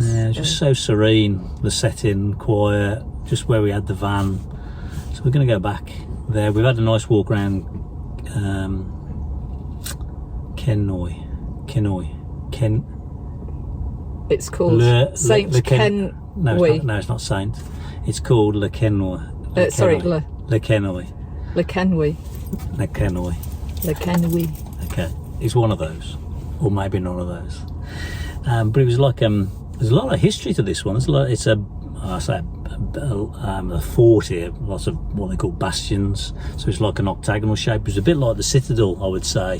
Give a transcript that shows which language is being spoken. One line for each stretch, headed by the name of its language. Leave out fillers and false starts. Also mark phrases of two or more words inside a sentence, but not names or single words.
English: Yeah, just so serene, the setting, quiet, just where we had the van. So we're going to go back there. We've had a nice walk around Quesnoy. It's called Saint Ken. No, it's not Saint. It's called Le Quesnoy. Sorry, Le Quesnoy. Le Quesnoy. Le Quesnoy. Le Quesnoy. Okay, it's one of those, or maybe none of those. But it was like there's a lot of history to this one. It's a fort here, lots of what they call bastions. So it's like an octagonal shape. It's a bit like the Citadel, I would say.